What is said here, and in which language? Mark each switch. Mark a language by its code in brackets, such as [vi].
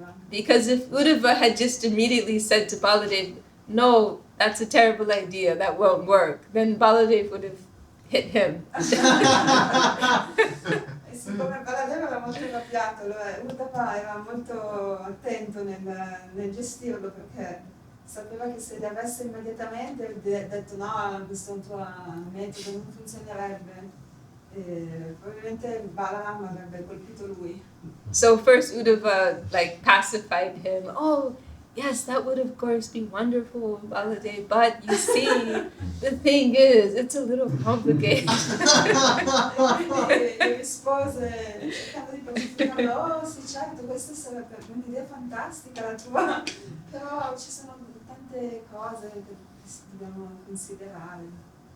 [en] Because if Uddhava had just immediately said to Baladev, no, that's a terrible idea, that won't work, then Baladev would have hit him. [it] Siccome Baladeva era molto arrabbiato, Uddhava era molto attento nel gestirlo, perché sapeva che se le avesse immediatamente avrebbe detto no, questo è un tuo metodo, non funzionerebbe. Probabilmente Balaram avrebbe colpito lui. [en] So first Uddhava like pacified him. Oh, yes, that would of course be wonderful, Baladev, but you see, the thing is, it's a little complicated. [it] E rispose, cercando di pacificarlo, oh sì certo, questa sarebbe un'idea fantastica la tua, però ci sono tante cose che dobbiamo considerare.